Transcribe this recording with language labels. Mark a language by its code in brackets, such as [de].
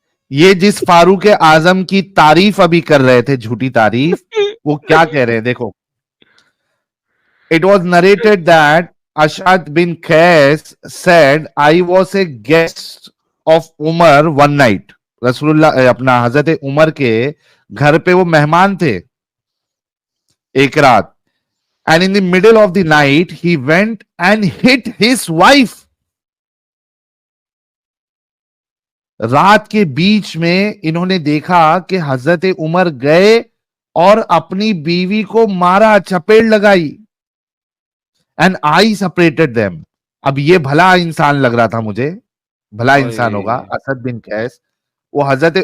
[ur] یہ جس فاروق اعظم کی تعریف ابھی کر رہے تھے, جھوٹی تعریف, وہ کیا کہہ رہے ہیں دیکھو. [en] It was narrated that Ash'ad bin Qais said, I was a guest of Umar one night. [ur] رسول اللہ اپنا حضرت عمر کے گھر پہ وہ مہمان تھے ایک رات. [en] And in the middle of the night, he went and hit his wife. [ur] رات کے بیچ میں انہوں نے دیکھا کہ حضرت عمر گئے اور اپنی بیوی کو مارا, چپیڑ لگائی. [en] And I separated them. [ur] اب یہ بھلا انسان لگ رہا تھا مجھے, بھلا انسان ہوگا اسد بن قیس, وہ حضرت.